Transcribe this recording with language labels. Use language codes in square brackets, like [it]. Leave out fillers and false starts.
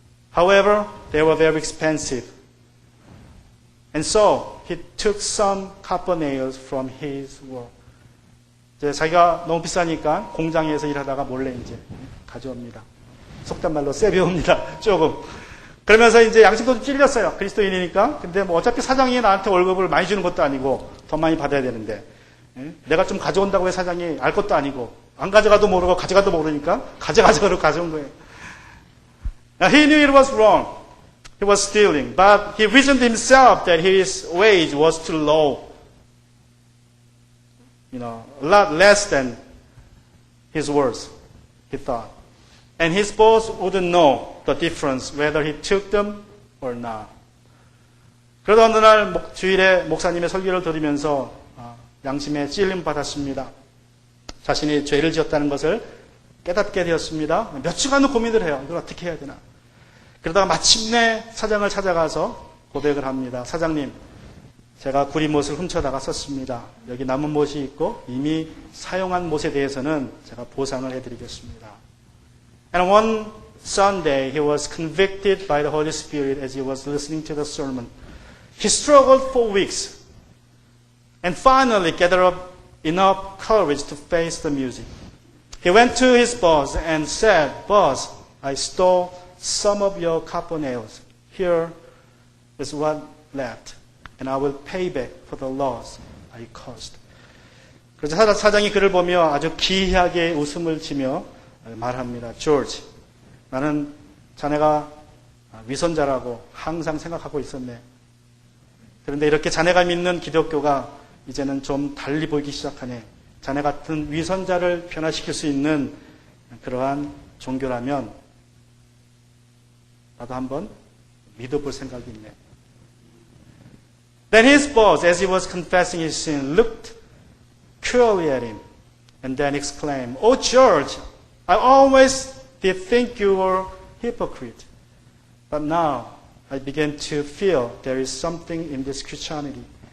[en] However, they were very expensive. And so he took some copper nails from his work. [ko] 자기가 너무 비싸니까 공장에서 일하다가 몰래 이제 가져옵니다. 속단 말로 쎄 배웁니다. 조금. 그러면서 이제 양심도 좀 찔렸어요. 그리스도인이니까. 근데 뭐 어차피 사장이 나한테 월급을 많이 주는 것도 아니고 더 많이 받아야 되는데 내가 좀 가져온다고 해 사장이 알 것도 아니고 안 가져가도 모르고 가져가도 모르니까 가져가자고 가져온 거예요. [en] Now, he knew it was wrong. He was stealing. But he reasoned himself that his wage was too low. A lot less than his worth, he thought. And his boss wouldn't know the difference whether he took them or not. [ko] 그러다 어느 날 주일에 목사님의 설교를 들으면서 양심에 찔림 받았습니다. 자신이 죄를 지었다는 것을 깨닫게 되었습니다. 몇 주간은 고민을 해요. 이걸 어떻게 해야 되나. 그러다가 마침내 사장을 찾아가서 고백을 합니다. 사장님, 제가 구리못을 훔쳐다가 썼습니다. 여기 남은 못이 있고 이미 사용한 못에 대해서는 제가 보상을 해드리겠습니다. [en] And one Sunday he was convicted by the Holy Spirit as he was listening to the sermon. He struggled for weeks and finally gathered up enough courage to face the music. He went to his boss and said, Boss, I stole some of your copper nails. Here is what left. And I will pay back for the loss I caused. [ko] 그래서 사장이 그를 보며 아주 기이하게 웃음을 치며 말합니다. 조지, 나는 자네가 위선자라고 항상 생각하고 있었네. 그런데 이렇게 자네가 믿는 기독교가 이제는 좀 달리 보이기 시작하네. 자네 같은 위선자를 변화시킬 수 있는 그러한 종교라면 나도 한번 믿어볼 생각이 있네. [en] Then his boss, as he was confessing his sin, looked cruelly at him and then exclaimed, Oh, George, I always did think you were a hypocrite. But now I begin to feel there is something in this Christianity.